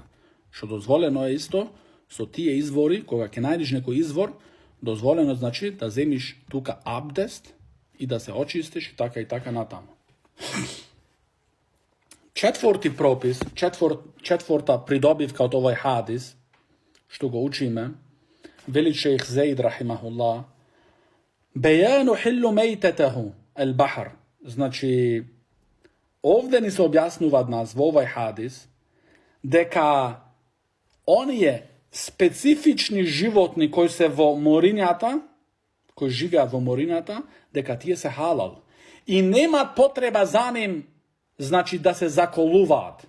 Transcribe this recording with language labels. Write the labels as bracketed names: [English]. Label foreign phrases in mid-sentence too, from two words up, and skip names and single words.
[Macedonian] Што дозволено е исто, со тие извори, кога ќе најдеш некој извор, дозволено значи да земиш тука абдест и да се очистиш и така натаму. Четврти пропис, четврта придобивка од овај хадис, што го учиме, вели шејх Зейд рахимахуллах, [Arabic] بيان حل ميتته البحر. [Macedonian] Значи, овде ни се објаснува нас во овај хадис дека оние специфични животни кои се во морињата, кои живеат во морињата, дека тие се халал. И немаат потреба за ним, значи, да се заколуваат.